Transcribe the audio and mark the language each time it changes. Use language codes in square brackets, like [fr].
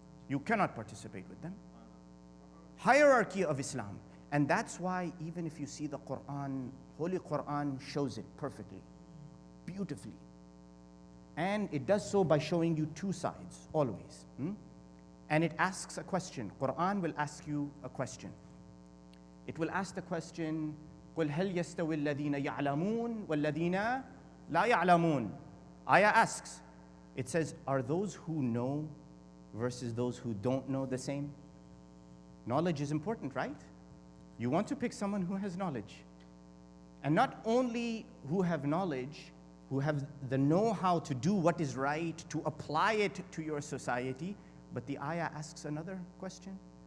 [en] You cannot participate with them. Hierarchy of Islam. And that's why even if you see the Quran, Holy Quran shows it perfectly, beautifully. And it does so by showing you two sides, always. and it asks a question. Quran will ask you a question. It will ask the question, [ar] قُلْ هَلْ يَسْتَوِي الَّذِينَ يَعْلَمُونَ وَالَّذِينَ لَا يَعْلَمُونَ. [en] Ayah asks, it says, are those who know versus those who don't know the same? Knowledge is important, right? You want to pick someone who has knowledge. And not only who have knowledge, who have the know-how to do what is right, to apply it to your society, but the ayah asks another question.